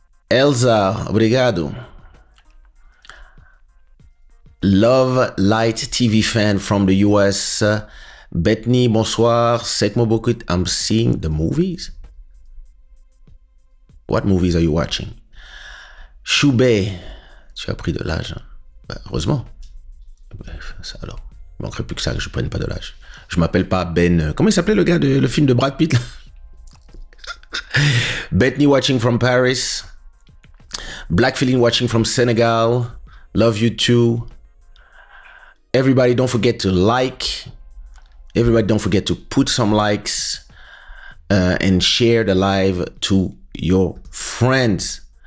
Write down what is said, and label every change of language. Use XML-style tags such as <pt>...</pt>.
<pt>Elza, obrigado.</pt> <en>Love Light TV fan from the US.</en> <fr>Bethany, bonsoir.</fr> <en>Sekmo Bokut, I'm seeing the movies. What movies are you watching?</en> <fr>Choubet, tu as pris de l'âge. Hein? Bah, heureusement. Ça alors, il manquerait plus que ça que je prenne pas de l'âge. Je m'appelle pas Ben. Comment il s'appelait le gars de le film de Brad Pitt là?</fr> <en>Bethany watching from Paris. Black Feeling watching from Senegal. Love you too. Everybody, don't forget to like. Everybody, don't forget to put some likes and share the live to your friends.</en>